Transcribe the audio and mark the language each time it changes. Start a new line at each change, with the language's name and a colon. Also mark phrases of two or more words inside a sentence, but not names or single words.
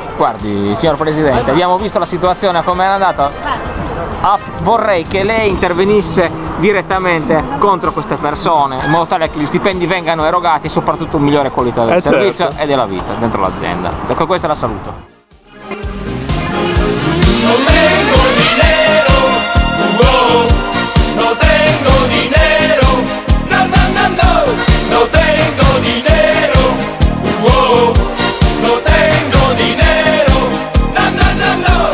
Italian: Guardi, signor Presidente, abbiamo visto la situazione come è andata. Vorrei che lei intervenisse direttamente contro queste persone in modo tale che gli stipendi vengano erogati e soprattutto un migliore qualità del servizio e della vita dentro l'azienda. Ecco, questa la saluto.
Spanish: No tengo dinero, no tengo dinero, no, no, no, no, no tengo dinero, no tengo dinero, no, no, no, no.